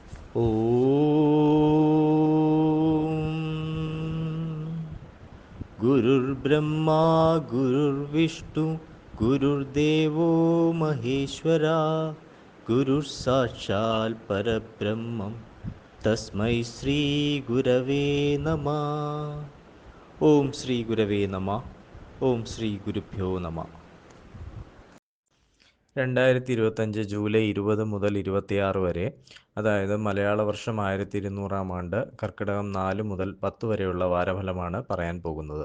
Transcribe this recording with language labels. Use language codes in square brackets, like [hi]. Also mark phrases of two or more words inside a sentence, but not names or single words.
[sa] गुरुर्ब्रह्मा गुरुर्विष्णु गुरुर्देवो महेश्वरा गुरुः परब्रह्मं तस्मै श्रीगुरवे नमः. ഓം ശ്രീ ഗുരവേ നമ. ഓം ശ്രീ ഗുരുഭ്യോ നമ. [ml] 2025 ജൂലൈ 20 മുതൽ 26 വരെ, അതായത് മലയാള വർഷം 1200 ആണ്ട്, കർക്കിടകം 4 മുതൽ 10 വരെയുള്ള വാരഫലമാണ് പറയാൻ പോകുന്നത്.